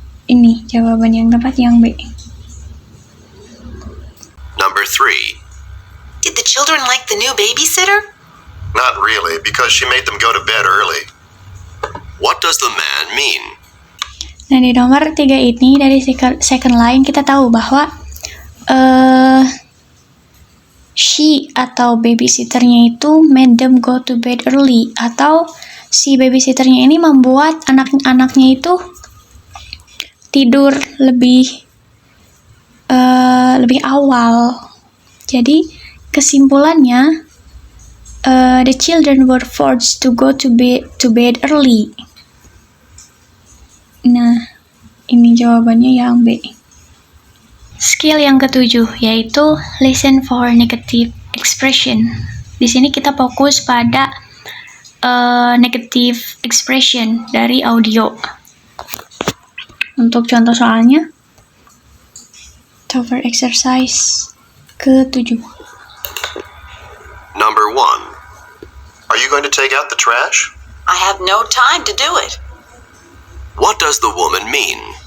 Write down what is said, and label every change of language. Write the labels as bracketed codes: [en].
[id] Ini jawaban yang tepat yang B. [en] Number 3. Did the children like the new babysitter? Not really, because she made them go to bed early. What does the man mean? [id] Nah, di nomor 3 ini dari second line kita tahu bahwa she atau babysitternya itu [en] made them go to bed early, [id] atau si babysitternya ini membuat anak-anaknya itu tidur lebih awal. Jadi kesimpulannya [en] the children were forced to go to bed early. [id] Nah, ini jawabannya yang B. Skill yang ketujuh yaitu [en] listen for negative expression. [id] Di sini kita fokus pada negative expression dari audio. Untuk contoh soalnya, cover exercise ke-7. [en] Number 1. Are you going to take out the trash? I have no time to do it. What does the woman mean?